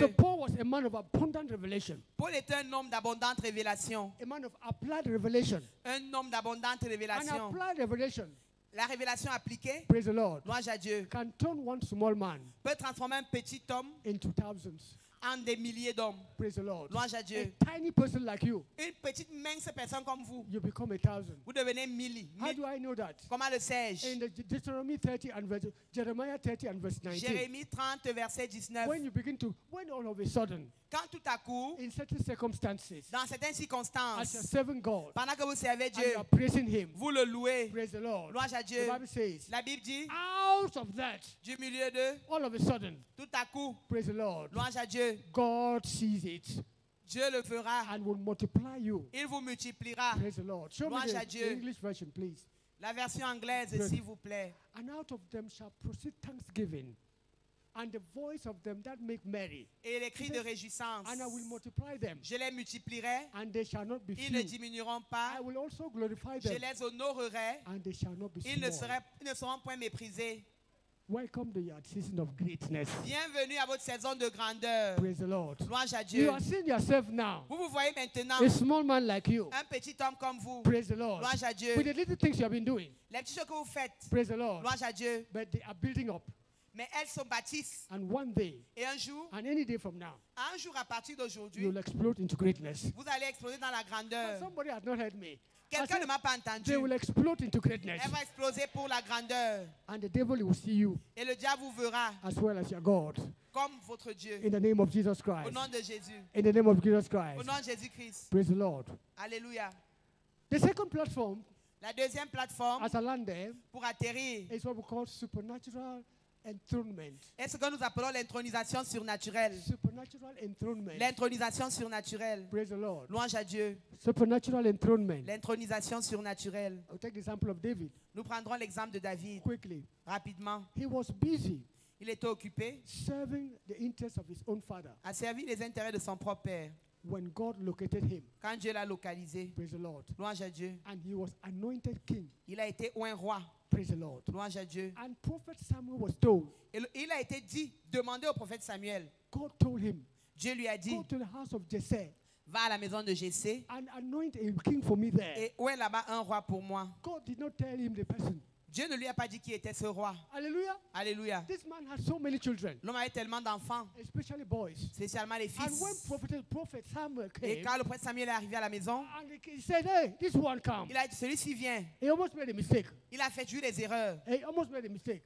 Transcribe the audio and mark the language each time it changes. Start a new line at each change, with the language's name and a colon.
English: So Paul was a man of abundant revelation.
French: Paul était un homme d'abondante révélation.
English: A man of applied revelation.
French: Un homme d'abondante révélation.
English: An applied revelation.
French: La révélation appliquée,
English: praise the Lord,
French: louange à Dieu,
English: can turn one small man
French: peut transformer un petit homme
English: into thousands.
French: En des milliers d'hommes.
English: Praise the Lord.
French: Louange à Dieu.
English: A tiny person like you.
French: Une petite mince personne comme vous.
English: You become a thousand.
French: Vous devenez mille.
English: How do I know that?
French: Comment le sais-je?
English: In Deuteronomy 30 and verse, Jeremiah 30 and verse 19.
French: Jérémie 30 verset 19.
English: When all of a sudden,
French: quand tout à coup,
English: in certain circumstances,
French: dans certaines circonstances,
English: as you're serving God,
French: pendant que vous servez Dieu,
English: and you are praising Him,
French: vous le louez.
English: Praise the Lord.
French: Louange à Dieu.
English: The Bible says,
French: la Bible dit,
English: out of that,
French: du milieu de,
English: all of a sudden,
French: tout à coup,
English: praise the Lord,
French: louange à Dieu,
English: God sees it.
French: Dieu le fera.
English: And will multiply you.
French: Il vous multipliera.
English: Praise the Lord. Show
French: louange
English: me
French: à Dieu.
English: the English version, please.
French: La version anglaise, s'il vous plaît.
English: And out of them shall proceed thanksgiving, and the voice of them that make merry.
French: Et les cris de réjouissance.
English: And I will multiply them.
French: Je les multiplierai.
English: And they shall not be
French: Ils
English: few.
French: ne diminueront pas.
English: I will also glorify them.
French: Je les honorerai.
English: And they shall not be
French: ils ne seront point méprisés.
English: Welcome to your season of greatness.
French: Bienvenue à votre saison de grandeur.
English: Praise the Lord.
French: Louange à Dieu.
English: You are seeing yourself now.
French: Vous vous voyez maintenant.
English: A small man like you.
French: Un petit homme comme vous.
English: Praise the Lord.
French: Louange à Dieu.
English: With the little things you have been doing.
French: Les petites choses que vous faites.
English: Praise the Lord.
French: Louange à Dieu.
English: But they are building up.
French: Mais elles sont bâties.
English: And one day.
French: Et un jour.
English: And any day from now.
French: Un jour à partir d'aujourd'hui.
English: You'll explode into greatness.
French: Vous allez exploser dans la grandeur.
English: But somebody has not heard me.
French: Quelqu'un ne m'a pas entendu.
English: They will explode into greatness.
French: Elle va exploser pour la grandeur.
English: And the devil will see you.
French: Et le diable vous verra.
English: As well as your God.
French: Comme votre Dieu.
English: In the name of Jesus Christ.
French: Au nom de Jésus.
English: In the name of Jesus Christ.
French: Au nom de Jésus-Christ.
English: Praise the Lord.
French: Alléluia.
English: The second platform.
French: La deuxième plateforme
English: as I land there,
French: pour atterrir
English: is what we call supernatural enthronement.
French: est ce que nous appelons l'intronisation surnaturelle.
English: Supernatural enthronement.
French: L'intronisation surnaturelle.
English: Praise the Lord.
French: Louange à Dieu.
English: Supernatural enthronement.
French: L'intronisation surnaturelle.
English: I'll take the example of David.
French: Nous prendrons l'exemple de David.
English: Quickly.
French: Rapidement.
English: He was busy.
French: Il était occupé
English: serving the interests of his own father.
French: À servir les intérêts de son propre père.
English: When God located him.
French: Quand Dieu l'a localisé.
English: Praise the Lord.
French: Louange à Dieu.
English: And he was anointed king.
French: Il a été oint roi.
English: Praise the Lord.
French: Louange à Dieu.
English: And prophet Samuel was told.
French: Et il a été dit, demandez au prophète Samuel.
English: God told him.
French: Dieu lui a dit.
English: Go to the house of Jesse.
French: Va à la maison de Jessé.
English: And anoint a king for me there.
French: Et oint là-bas un roi pour moi.
English: God did not tell him the person.
French: Dieu ne lui a pas dit qui était ce roi.
English: Hallelujah.
French: Alléluia.
English: This man had so many children.
French: L'homme avait tellement d'enfants.
English: Especially boys.
French: Spécialement les fils.
English: And when prophet Samuel came,
French: et quand le prophète Samuel est arrivé à la maison,
English: and he said, hey, this one come.
French: Il a dit, celui-ci vient.
English: He almost made a mistake.
French: Il a fait des erreurs.
English: He almost made a mistake.